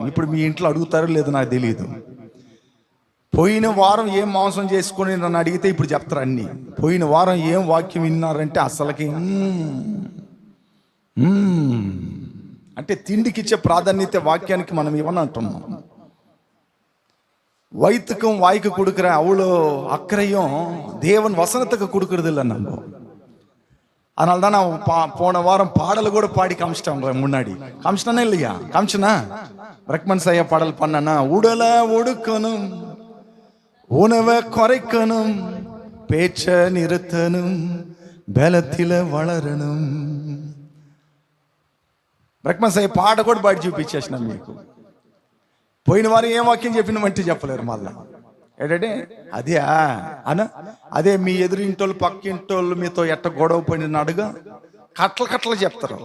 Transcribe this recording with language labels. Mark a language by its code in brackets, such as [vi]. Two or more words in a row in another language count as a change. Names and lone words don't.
[te] ఇప్పుడు మీ ఇంట్లో అడుగుతారో లేదో నాకు తెలియదు. పోయిన వారం ఏం మాంసం చేసుకొని నన్ను అడిగితే ఇప్పుడు చెప్తారు అన్ని. పోయిన వారం ఏం వాక్యం విన్నారంటే అసలుకి అంటే తిండికి ఇచ్చే ప్రాధాన్యత వాక్యానికి మనం ఇవ్వని అంటున్నాం. [ta] வைத்துக்கும் வாய்க்கு கொடுக்குற அவ்வளோ அக்கறையும் தேவன் வசனத்துக்கு கொடுக்கறது இல்லை நம்ம. அதனால தான் நான் போன வாரம் பாடலை கூட பாடி காமிச்சிட்டேன். முன்னாடி காமிச்சிட்டானே இல்லையா? காமிச்சனா ரெக்கமெண்ட் செய்ய பாடல் பண்ணனா, உடலை ஒடுக்கணும், உணவை குறைக்கணும், பேச்ச நிறுத்தணும், பலத்தில் வளரணும். [te] రెకమెండ్ చేయ పాట కూడా పాడి చూపించేసినాం మీకు. పోయిన వారం ఏం వాక్యం చెప్పినామంటే చెప్పలేరు మళ్ళా. ఏంటంటే అదే అదే మీ ఎదురింటోళ్ళు పక్కింటోళ్ళు మీతో ఎట్ట గొడవ పడిన అడుగా కట్ల చెప్తారు.